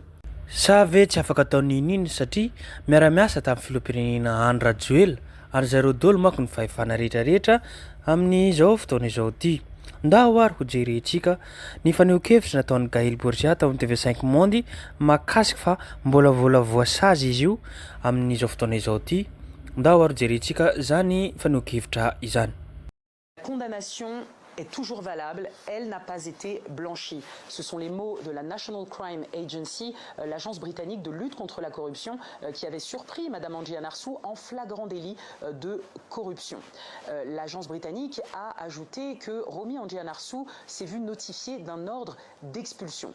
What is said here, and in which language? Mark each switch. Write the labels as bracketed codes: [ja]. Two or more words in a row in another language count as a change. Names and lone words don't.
[mg] Sa ve tsy afaka ataony ininy satria miara-miasa tamin'ny filoham-pirenena Andry Rajoelina ary zareo dolo manko ny fahefana rehetrarehetra amin'izao fotoana izao ty. Ndao ary ho jerentsika ny faneho-kevitra nataon'ny Gaël Bourgia tao amin'ny TV5 Monde mahakasika fa mbola voasazy izy io amin'izao fotoana izao ty. Ndao ary ho jerentsika zany faneho-kevitra izany. [fr] Condamnation est toujours valable, elle n'a pas été blanchie. Ce sont les mots de la National Crime Agency, l'agence britannique de lutte contre la corruption, qui avait surpris Madame Andrianarsou en flagrant délit de corruption. L'agence britannique a ajouté que Romy Andrianarsou s'est vue notifiée d'un ordre d'expulsion.